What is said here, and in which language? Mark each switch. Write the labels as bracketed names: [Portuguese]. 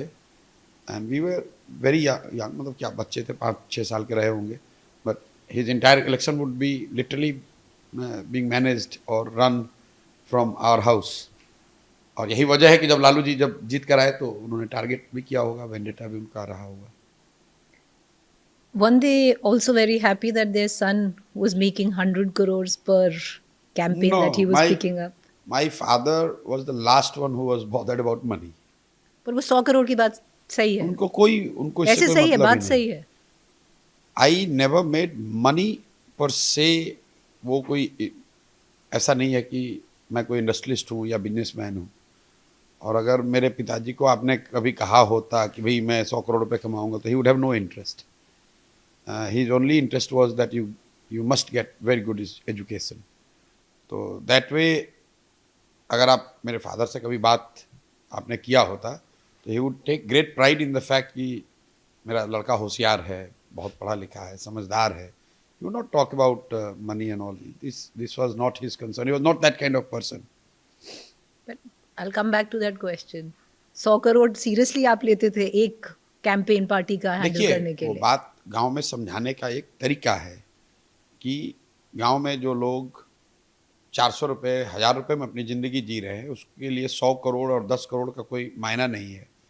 [English] and we were very young, [Hindi] मतलब क्या बच्चे थे, 5-6 साल के रहे होंगे. [English] But his entire election would be literally being managed और run from our house. [Hindi] और यही वजह है कि जब लालू जी जब जीत कर आए तो उन्होंने टारगेट भी किया होगा, वेंडेटा भी उनका रहा होगा. [English] Weren't they also very happy that their son was making 100 crores per campaign that he was picking up? My father was the last one who was bothered about money. [Hindi] पर वो 100 करोड़ की बात सही है. उनको ऐसे सही है, बात सही है. [English] I never made money per se. [Hindi] वो कोई ऐसा नहीं है कि मैं कोई इंडस्ट्रियलिस्ट हूँ या बिजनेसमैन हूँ. और अगर मेरे पिताजी को आपने कभी कहा होता कि भाई मैं 100 करोड़ रुपए कमाऊंगा तो [English] ही would have no interest. His only interest was that you must get very good education. [Hindi] तो [English] that way [Hindi] अगर आप मेरे फादर से कभी बात आपने किया होता तो [English] he would take great pride in the fact [Hindi] कि मेरा लड़का होशियार है, बहुत पढ़ा लिखा है, समझदार है, [English] he would not talk about money and all. This was not his concern. He was not that kind of person. But I'll come back to that question. [Hindi] 100 crore seriously आप लेते थे एक कैंपेन पार्टी का हैंडल करने के वो लिए? बात गांव में समझाने का एक तरीका है कि गांव में जो लोग 400 रुपये 1000 रुपये में अपनी ज़िंदगी जी रहे हैं, उसके लिए 100 करोड़ और 10 करोड़ का कोई मायना नहीं है।